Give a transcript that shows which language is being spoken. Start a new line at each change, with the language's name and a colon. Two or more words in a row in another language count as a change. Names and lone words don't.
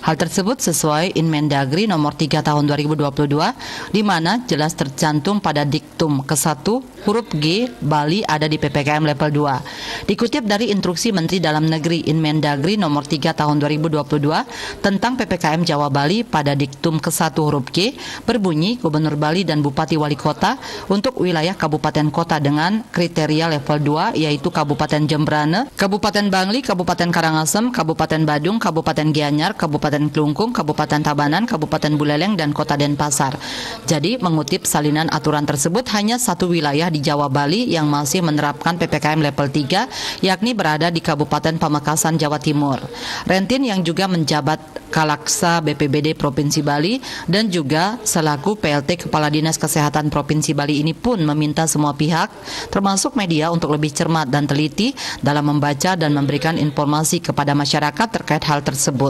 Indonesian: Hal tersebut sesuai Inmendagri nomor 3 tahun 2022, di mana jelas tercantum pada diktum ke-1 huruf G, Bali ada di PPKM level 2. Dikutip dari Instruksi Menteri Dalam Negeri Inmendagri nomor 3 tahun 2022 tentang PPKM Jawa Bali pada diktum ke-1 huruf G, berbunyi Gubernur Bali dan Bupati Wali Kota untuk wilayah kabupaten kota dengan kriteria level 2 yaitu Kabupaten Jembrane, Kabupaten Bangli, Kabupaten Karangasem, Kabupaten Badung, Kabupaten Gianyar, Kabupaten Klungkung, Kabupaten Tabanan, Kabupaten Buleleng, dan Kota Denpasar. Jadi mengutip salinan aturan tersebut hanya satu wilayah di Jawa Bali yang masih menerapkan PPKM level 3 yakni berada di Kabupaten Pamekasan, Jawa Timur. Rentin yang juga menjabat Kalaksa BPBD Provinsi Bali dan juga selaku PLT Kepala Dinas Kesehatan Provinsi Bali ini pun meminta semua pihak termasuk media untuk lebih cermat dan teliti dalam membaca dan memberikan informasi kepada masyarakat terkait hal tersebut.